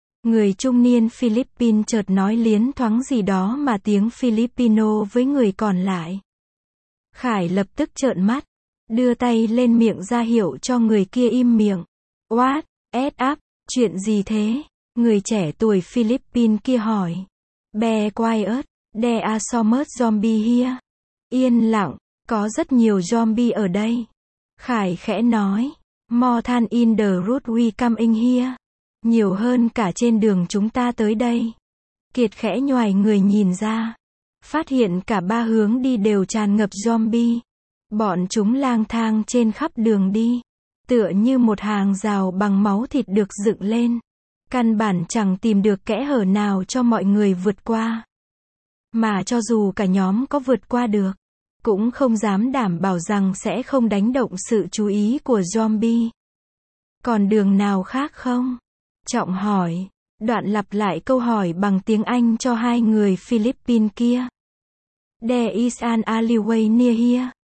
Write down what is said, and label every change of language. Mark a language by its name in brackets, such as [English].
[Vietnamese] Người trung niên Philippines chợt nói liến thoáng gì đó mà tiếng Filipino với người còn lại. Khải lập tức trợn mắt, đưa tay lên miệng ra hiệu cho người kia im miệng. [English] What? Ad up? [Vietnamese] Chuyện gì thế? Người trẻ tuổi Philippines kia hỏi. [English] Be quiet, there are so much zombie here. [Vietnamese] Yên lặng, có rất nhiều zombie ở đây. Khải khẽ nói. [English] More than in the road we come in here. [Vietnamese] Nhiều hơn cả trên đường chúng ta tới đây. Kiệt khẽ nhoài người nhìn ra, phát hiện cả 3 hướng đi đều tràn ngập zombie. Bọn chúng lang thang trên khắp đường đi, tựa như một hàng rào bằng máu thịt được dựng lên. căn bản chẳng tìm được kẽ hở nào cho mọi người vượt qua. Mà cho dù cả nhóm có vượt qua được, cũng không dám đảm bảo rằng sẽ không đánh động sự chú ý của zombie. Còn đường nào khác không? Trọng hỏi. Đoạn lặp lại câu hỏi bằng tiếng Anh cho hai người Philippines kia. [English] There is an alleyway near here.